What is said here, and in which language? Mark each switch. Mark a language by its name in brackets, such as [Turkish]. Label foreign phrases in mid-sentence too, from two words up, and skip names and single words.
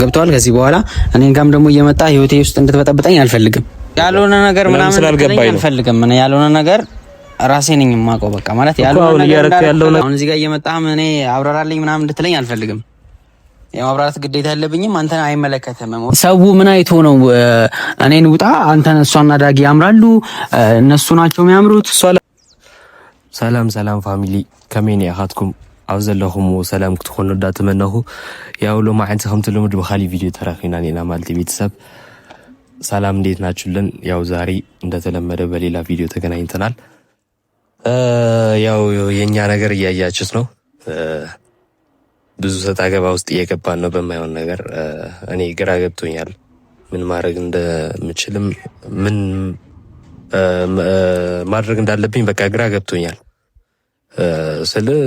[Amharic] ገብቷል። ከዚህ በኋላ እኔን ጋም ደግሞ እየመጣ ህይወቴ ውስጥ እንድትበጠብጠኝ አልፈልግም። ያልሆነ ነገር ምናምን ስላልገባኝ አልፈልግም። እኔ ያልሆነ ነገር ራሴ ነኝ የማውቀው። በቃ ማለት ያልሆነ ነገር አሁን እዚህ ጋር እየመጣህ እኔ አብራራልኝ ምናምን እንድትለኝ አልፈልግም። የማብራራት ግዴታ ያለብኝም አንተን አይመለከተም። ሰው ምን አይቶ ነው እኔን ውጣ አንተን እሷና ዳጊ ያምራሉ እነሱ ናቸው የሚያምሩት። [Tigrinya] ሰላም ሰላም ፋሚሊ ከመይ አኻትኩም ኣብ ዘለኹም ሰላም ክትኾኑ እንዳተመነኹ ያው ሎማዓንቲ ከምቲ ልሙድ ብኻሊ ቪድዮ ተራኺና ኔና ማለት [Amharic] ቤተሰብ ሰላም እንዴት ናችሁልን? ያው ዛሬ እንደተለመደ በሌላ ቪዲዮ ተገናኝተናል። ያው የኛ ነገር እያያችሁት ነው። ብዙ ሰጣ ገባ ውስጥ እየገባን ነው በማይሆን ነገር። እኔ ግራ ገብቶኛል ምን ማድረግ እንደምችልም ምን ማድረግ እንዳለብኝ በቃ ግራ ገብቶኛል። ስለ